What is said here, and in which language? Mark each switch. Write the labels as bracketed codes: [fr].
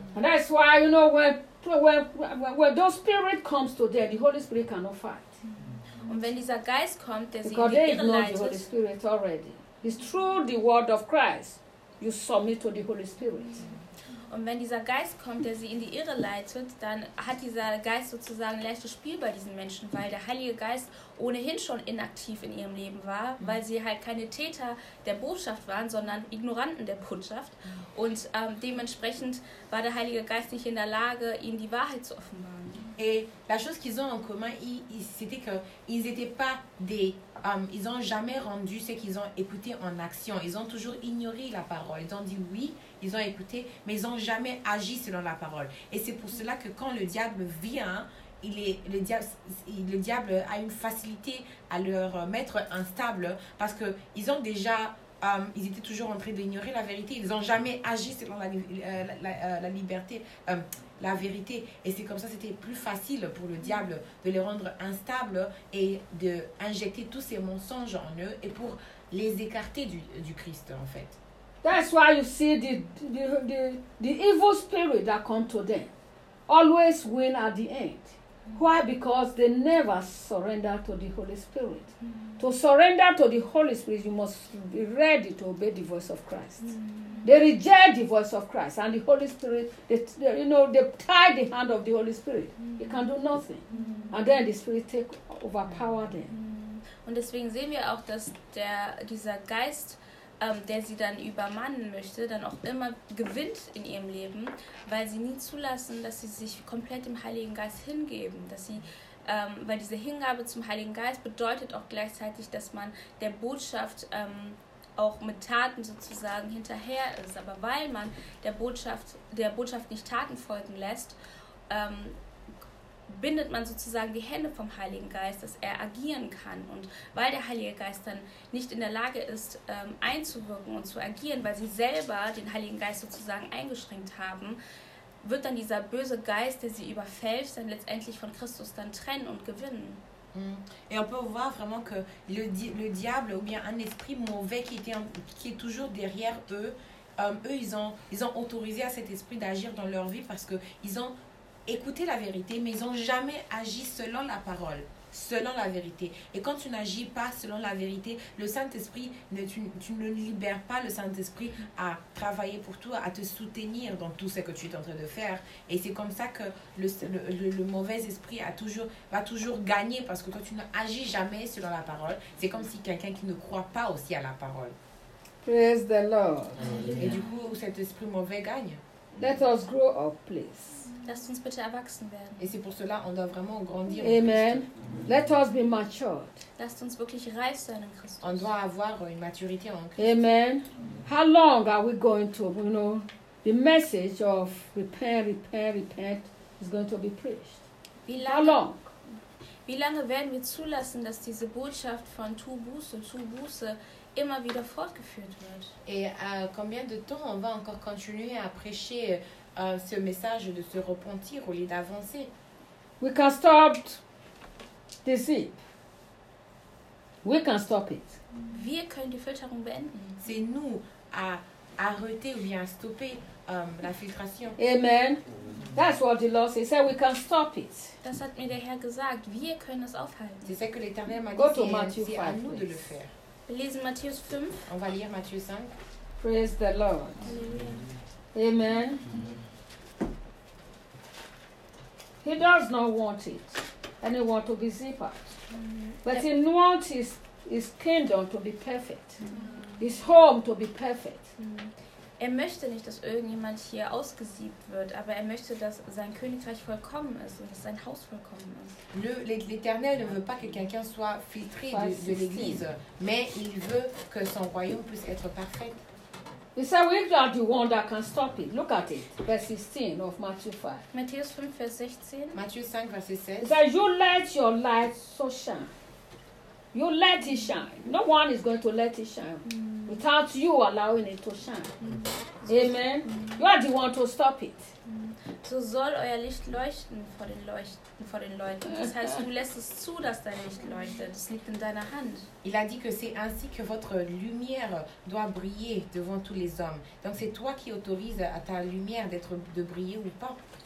[en] And that's why you know when the Spirit comes to them, the Holy Spirit cannot fight. [de] Und wenn dieser Geist kommt, der [en] because [de] sie [en] they ignore the Holy Spirit already. It's through the word of Christ you submit to the Holy Spirit. [de] Und wenn dieser Geist kommt, der sie in die Irre leitet, dann hat dieser Geist sozusagen leichtes Spiel bei diesen Menschen, weil der Heilige Geist ohnehin schon inaktiv in ihrem Leben war, weil sie halt keine Täter der Botschaft waren, sondern Ignoranten der Botschaft. Und dementsprechend war der Heilige Geist nicht in der Lage, ihnen die Wahrheit zu offenbaren. [fr] Et la chose qu'ils ont en commun, c'était que ils étaient pas des, ils ont jamais rendu ce qu'ils ont écouté en action. Ils ont toujours ignoré la parole. Ils ont dit oui, ils ont écouté, mais ils ont jamais agi selon la parole. Et c'est pour cela que quand le diable vient, le diable a une facilité à leur mettre instable parce que ils ont déjà, ils étaient toujours en train d'ignorer la vérité. Ils ont jamais agi selon la liberté. La vérité, et c'est comme ça, c'était plus facile pour le diable de les rendre instables et de injecter tous ces mensonges en eux et pour les écarter du Christ en fait. [en] That's why you see the evil spirit that come to them always win at the end. Why? Because they never surrender to the Holy Spirit. Mm. To surrender to the Holy Spirit, you must be ready to obey the voice of Christ. They reject the voice of Christ and the Holy Spirit, they tie the hand of the Holy Spirit. He can do nothing. And then the Spirit take overpower them. [de] Und deswegen sehen wir auch, dass dieser Geist, der sie dann übermannen möchte, dann auch immer gewinnt in ihrem Leben, weil sie nie zulassen, dass sie sich komplett dem Heiligen Geist hingeben, dass sie weil diese Hingabe zum Heiligen Geist bedeutet auch gleichzeitig, dass man der Botschaft auch mit Taten sozusagen hinterher ist. Aber weil man der Botschaft nicht Taten folgen lässt, bindet man sozusagen die Hände vom Heiligen Geist, dass er agieren kann. Und weil der Heilige Geist dann nicht in der Lage ist, einzuwirken und zu agieren, weil sie selber den Heiligen Geist sozusagen eingeschränkt haben, wird dann dieser böse Geist, der sie überfällt, dann letztendlich von Christus dann trennen und gewinnen. [fr] Et on peut voir vraiment que le diable ou bien un esprit mauvais qui est toujours derrière eux, eux ils ont autorisé à cet esprit d'agir dans leur vie parce qu'ils ont écouté la vérité, mais ils n'ont jamais agi selon la parole, selon la vérité. Et quand tu n'agis pas selon la vérité, le Saint-Esprit, tu ne libères pas le Saint-Esprit à travailler pour toi, à te soutenir dans tout ce que tu es en train de faire. Et c'est comme ça que le mauvais esprit va toujours gagner parce que toi, tu n'agis jamais selon la parole. C'est comme si quelqu'un qui ne croit pas aussi à la parole. [en] Praise the Lord. [fr] Et du coup, cet esprit mauvais gagne. [en] Let us grow up, please. [de] Lasst uns bitte erwachsen werden. [fr] Et c'est pour cela on doit vraiment grandir. [en] Amen. Let us be matured. [de] Lasst uns wirklich reif sein in Christus. [fr] On doit avoir une maturité en Christ. [en] Amen. How long are we going to, you know, the message of repent, repent, repent is going to be preached? [de] Wie lange werden wir zulassen, dass diese Botschaft von tu Buße immer wieder fortgeführt wird? [fr] Et combien de temps on va encore continuer à prêcher ce message de se repentir au lieu d'avancer? [en] We can stop the sin. We can stop it. [de] Wir können die Filterung beenden. [fr] C'est nous à arrêter ou bien stopper la filtration. [en] Amen. That's what the Lord said. We can stop it. [de] Das hat mir der Herr gesagt. Wir können es aufhalten. [fr] C'est ce que l'Éternel m'a dit. C'est à nous de le faire. [de] Wir lesen Matthäus 5. [fr] On va lire Matthieu 5. [en] Praise the Lord. Amen. Amen. He does not want it, and he wants to be zippered. But he wants his kingdom to be perfect, his home to be perfect. [de] Er möchte nicht, dass irgendjemand hier ausgesiebt wird, aber er möchte, dass sein Königreich vollkommen ist und dass sein Haus vollkommen ist. [fr] L'Éternel ne veut pas que quelqu'un soit filtré de l'Église, mais il veut que son royaume puisse être parfait. [en] He said, "We are the one that can stop it. Look at it, verse 16 of Matthew 5." [de] Matthäus 5, Vers 16. [en] Matthew 5, Vers 16. He said, "You let your light so shine. You let it shine. No one is going to let it shine without you allowing it to shine." Amen. You are the one to stop it. [de] So soll euer Licht leuchten vor den Leuten. Das heißt, du lässt es zu, dass dein Licht leuchtet. Es liegt in deiner Hand. [fr] Il a dit que c'est ainsi que votre lumière doit briller devant tous les hommes. Donc c'est toi qui autorise à ta lumière d'être de briller ou pas.